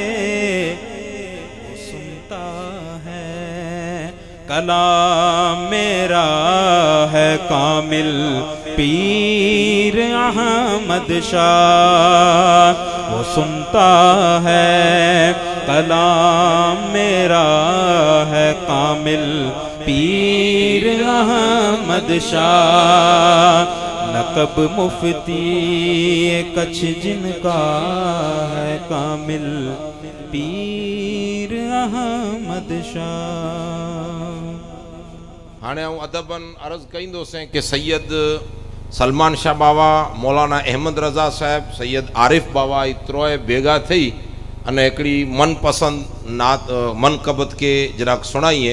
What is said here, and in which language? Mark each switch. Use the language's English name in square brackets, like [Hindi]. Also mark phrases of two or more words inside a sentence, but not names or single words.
[Urdu] وہ سنتا ہے کلام میرا ہے کامل پیر احمد شاہ، وہ سنتا ہے کلام میرا ہے کامل پیر احمد شاہ. لقب مفتی کچھ جن کا ہے کامل پیر احمد شاہ. [Kachhi] हाणे आऊं अदबन अर्ज़ कईंदोसीं कि सैयद सलमान शाह बाबा, मौलाना अहमद रज़ा साहब, सैयद आरिफ बाबा ई त्रोए भेगा थी अने हिकिड़ी मनपसंद नात मनकबत के जरा सुणाइए।